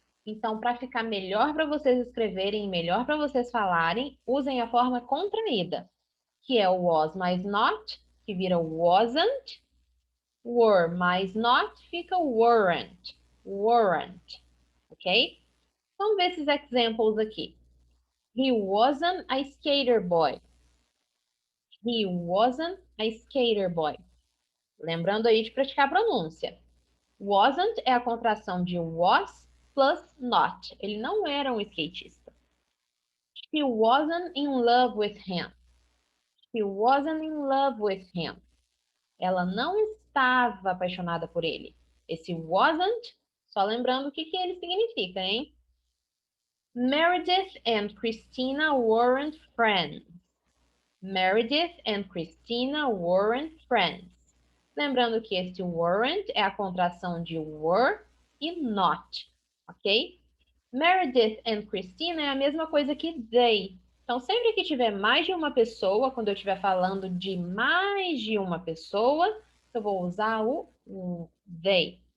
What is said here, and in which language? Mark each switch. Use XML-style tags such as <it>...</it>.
<pt>Então, para ficar melhor para vocês escreverem, melhor para vocês falarem, usem a forma contraída, que é o was mais not, que vira wasn't, were mais not, fica weren't, weren't, ok? Vamos ver esses examples aqui.</pt> <en>He wasn't a skater boy. He wasn't a skater boy.</en> <pt>Lembrando aí de praticar a pronúncia. Wasn't é a contração de was plus not. Ele não era um skatista.</pt> <en>She wasn't in love with him. She wasn't in love with him.</en> <pt>Ela não estava apaixonada por ele. Esse wasn't, só lembrando o que ele significa, hein?</pt> <en>Meredith and Christina weren't friends. Meredith and Christina weren't friends.</en> <pt>Lembrando que esse weren't é a contração de were e not, ok? Meredith and Christina é a mesma coisa que they. Então, sempre que tiver mais de uma pessoa, quando eu estiver falando de mais de uma pessoa, eu vou usar o they.</pt>